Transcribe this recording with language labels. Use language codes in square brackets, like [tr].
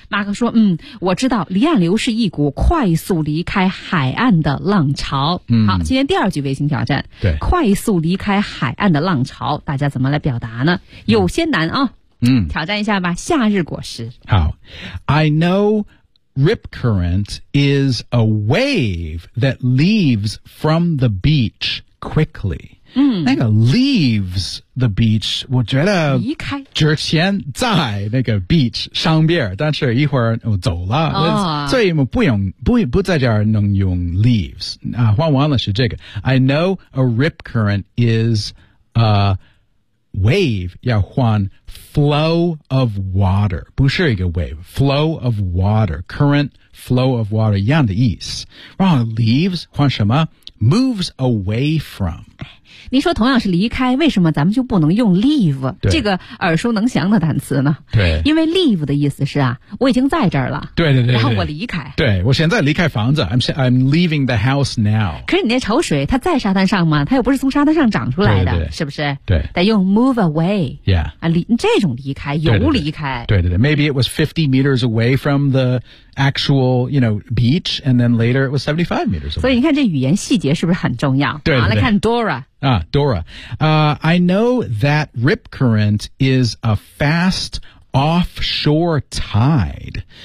[zh] 马克说我知道离岸流是一股快速离开海岸的浪潮。好今天第二句卫星挑战。对。快速离开海岸的浪潮大家怎么来表达呢有些难啊、挑战一下吧夏日果实。好。 [en] I know,Rip current is a wave that leaves from the beach quickly. [zh] 那个 [en] leaves the beach, [zh] 我觉得离开之前在那个 beach 上边但是一会儿我走了。所以我不用 不在这儿能用 leaves. 换完了是这个。 [en] I know a rip current is a wave, [zh] 要换 [en] Flow of water, [zh] 不是一个 [en] wave, flow of water, current flow of water, [zh] 一样的意思。然后 [en] leaves, [zh] 换什么 [en] moves away from. [zh] 你说同样是离开为什么咱们就不能用 leave, 这个耳熟能详的单词呢对。因为 leave 的意思是啊我已经在这儿了。对对 对, 对。然后我离开。对我现在离开房子 [en] I'm leaving the house now. [zh] 可是你那潮水它在沙滩上吗它又不是从沙滩上长出来的对对对是不是对。得用 [en] move away. Yeah. [zh] 啊这种离开游离开。对对 对, 对, 对, 对 [en] ,maybe it was 50 meters away from the,actual, you know, beach, and then later it was 75 meters away. [zh] 所以你看这语言细节是不是很重要？对，来看 Dora. Dora. [en] I know that rip current is a fast offshore tide.